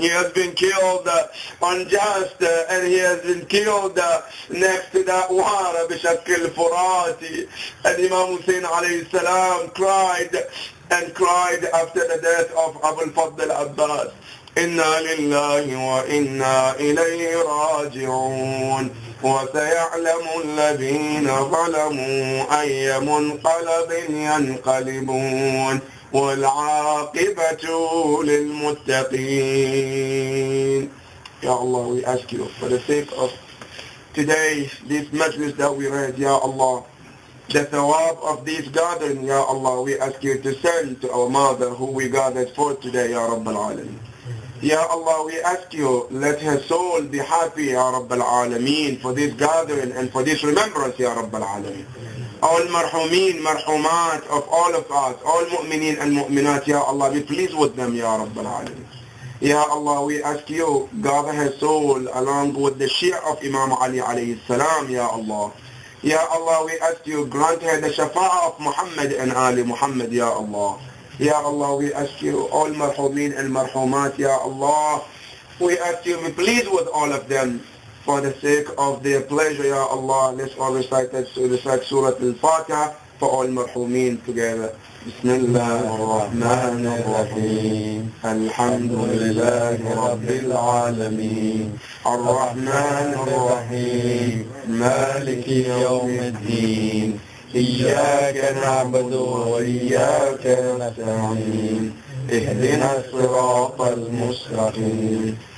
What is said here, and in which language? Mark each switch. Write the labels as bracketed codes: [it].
[en] He has been killed unjust, and he has been killed next to that water bishakil furati. And Imam Hussein alayhi salam cried and cried after the death of Abul Fadl Abbas. [ar] Inna lillahi wa inna ilayhi raji'un. وسيعلم الذين ظلموا أي منقلب ينقلبون والعاقبة للمتقين. [en] Ya Allah, we ask you for the sake of today, this majlis that we read, Ya Allah, the thawab of this gathering, Ya Allah, we ask you to send to our mother who we gathered for today, Ya Rabbal Alameen. Ya Allah, we ask you, let her soul be happy, Ya Rabbal Alameen, for this gathering and for this remembrance, Ya Rabbal Alameen. All marhumeen, marhumat of all of us, all mu'mineen and mu'minat, Ya Allah, be pleased with them, Ya Rabbal Alameen. Ya Allah, we ask you, gather her soul along with the Shia of Imam Ali alayhi salam, Ya Allah. Ya Allah, we ask you, grant her the shafa'ah of Muhammad and Ali Muhammad, Ya Allah. Ya Allah, we ask you, all marhumeen and marhumat, Ya Allah, we ask you, be pleased with all of them for the sake of their pleasure, Ya Allah. Let's all recite Surah Al-Fatiha for all marhumeen together. [ar] بسم الله الرحمن الرحيم الحمد لله رب العالمين الرحمن الرحيم مالك يوم الدين إياك نعبد وإياك نستعين اهدنا الصراط المستقيم